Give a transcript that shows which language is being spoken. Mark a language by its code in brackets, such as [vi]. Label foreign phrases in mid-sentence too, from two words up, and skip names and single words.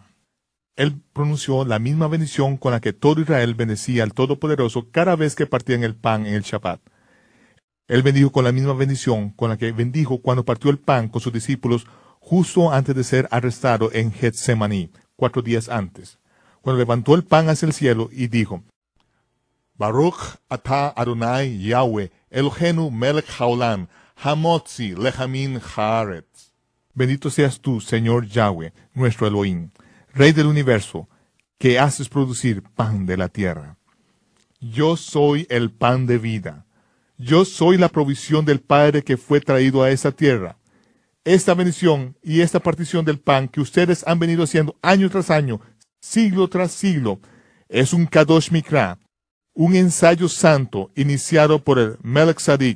[es] Él pronunció la misma bendición con la que todo Israel bendecía al Todopoderoso cada vez que partían el pan en el Shabbat. Él bendijo con la misma bendición con la que bendijo cuando partió el pan con sus discípulos justo antes de ser arrestado en Getsemaní, 4 días antes, cuando levantó el pan hacia el cielo y dijo, [he] ברוך אתה אדוני יהוה אלוהינו מלך העולם המוציא לחם מן הארץ. [es] Bendito seas tú, Señor Yahweh, nuestro Elohim, Rey del universo, que haces producir pan de la tierra. Yo soy el pan de vida. Yo soy la provisión del Padre que fue traído a esa tierra. Esta bendición y esta partición del pan que ustedes han venido haciendo año tras año, siglo tras siglo, es un [he] קדוש מקרא, [es] un ensayo santo iniciado por el [he] מלך צדק.